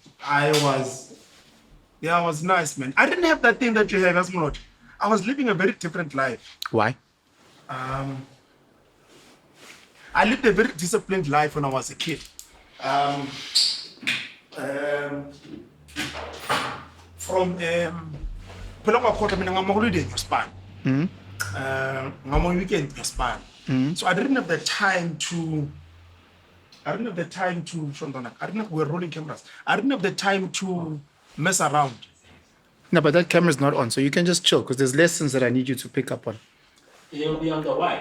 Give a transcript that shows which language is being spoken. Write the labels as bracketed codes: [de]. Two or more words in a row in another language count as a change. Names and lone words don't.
[en] I was nice, man. I didn't have that thing that you have as Mlotshwa. I was living a very different life. Why? I lived a very disciplined life when I was a kid. [zu] From phela kwakhona mina ngama holiday ngespan. Ngama weekend ngespan. [en] So I didn't have the time to we're rolling cameras. I didn't have the time to mess around. No, but that camera's not on, so you can just chill because there's lessons that I need you to pick up on. He'll be on the wide.